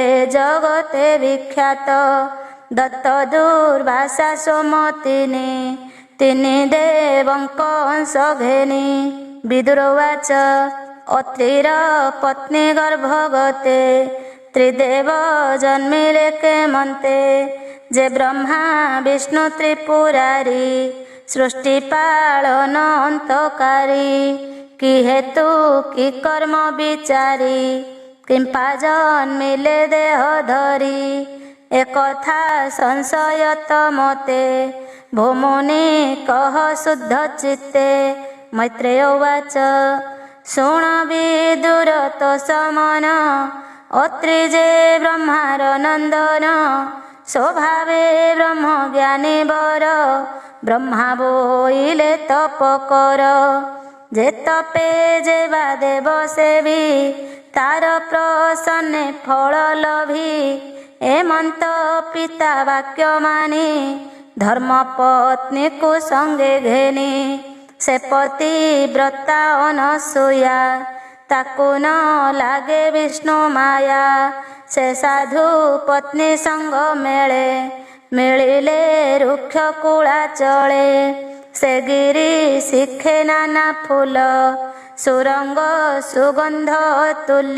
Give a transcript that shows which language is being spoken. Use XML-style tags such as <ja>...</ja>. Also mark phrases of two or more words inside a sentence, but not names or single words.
<or>ଜଗତେ ବିଖ୍ୟାତ ଦତ୍ତ ଦୁର୍ବାସା ସୋମତିନି ତିନି ଦେବଙ୍କ ଅଂଶ ଘେନି ବିଦୁରବାଚ ଅତ୍ରିର ପତ୍ନୀ ଗର୍ଭଗତେ ତ୍ରିଦେବ ଜନ୍ମିଲେ କେମନ୍ତେ ଯେ ବ୍ରହ୍ମା ବିଷ୍ଣୁ ତ୍ରିପୁରାରୀ ସୃଷ୍ଟି ପାଳନ ଅନ୍ତକାରୀ କି ହେତୁ କି କର୍ମ ବିଚାରୀ କିମ୍ପା ଜନ୍ମିଲେ ଦେହ ଧରୀ ଏକଥା ସଂଶୟତ ମତେ ଭୂମୁନି କହ ଶୁଦ୍ଧ ଚିତ୍ତେ</or> <sa>मैत्रेय उवाच</sa> <or>ଶୁଣ ବିଦୁର ତୋ ସମନ ଅତ୍ରି ଯେ ବ୍ରହ୍ମାର ନନ୍ଦନ ସ୍ୱଭାବେ ବ୍ରହ୍ମ ଜ୍ଞାନୀ ବର ବ୍ରହ୍ମା ବୋଇଲେ ତପ କର ଯେ ତପେ ଯେ ବା ଦେବ ସେବୀ ତାର ପ୍ରସନ୍ନେ ଫଳ ଲଭୀ ଏମନ୍ତ ପିତା ବାକ୍ୟ ମାନୀ ଧର୍ମ ପତ୍ନୀ କୋ ସଙ୍ଗେ ଘେନୀ ସେ ପତି ବ୍ରତା ଅନସୂୟା ତାକୁ ନ ଲାଗେ ବିଷ୍ଣୁ ମାୟା। ସେ ସାଧୁ ପତ୍ନୀ ସଙ୍ଗ ମେଳେ, ମିଳିଲେ ରୁକ୍ଷ କୁଳା ଚଳେ। ସେ ଗିରି ଶିଖେ ନାନା ଫୁଲ, ସୁରଙ୍ଗ ସୁଗନ୍ଧ ତୁଲ୍ୟ।</or>